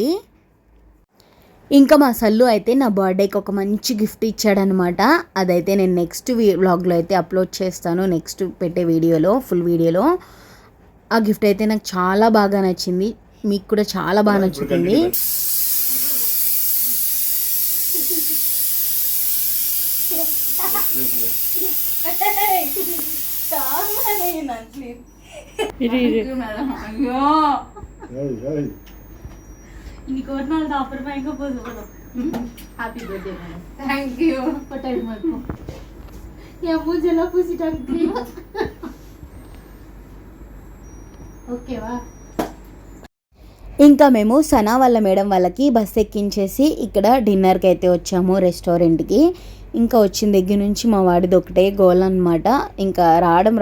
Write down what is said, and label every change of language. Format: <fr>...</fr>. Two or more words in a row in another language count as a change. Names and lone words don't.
<te>ఇంకా మా సల్లు అయితే నా బర్త్డేకి ఒక మంచి గిఫ్ట్ ఇచ్చాడనమాట. అదైతే నేను</te> <en>next vlog</en> <te>అయితే అప్లోడ్ చేస్తాను, నెక్స్ట్ పెట్టే వీడియోలో,</te> <en>full video.</en> <te>ఆ గిఫ్ట్ అయితే నాకు చాలా బాగా నచ్చింది, మీకు కూడా చాలా బాగా నచ్చుతుంది.</te> <ta>இன்னைக்கு ஒரு நாள் தான், அப்புறமா எங்க போகுது படம்.</ta> <en>Happy birthday madam. Thank you</en> <ta>பட்டாய் மார்க்கோ என் மூஞ்செல்லாம் பூசிட்டாங்க தெரியுமா?</ta> <te>ఓకేవా? ఇంకా మేము సనా వాళ్ళ మేడం వాళ్ళకి బస్ ఎక్కించేసి ఇక్కడ డిన్నర్కి అయితే వచ్చాము రెస్టారెంట్కి. ఇంకా వచ్చిన దగ్గర నుంచి మా వాడిది ఒకటే గోల్ అనమాట.</te>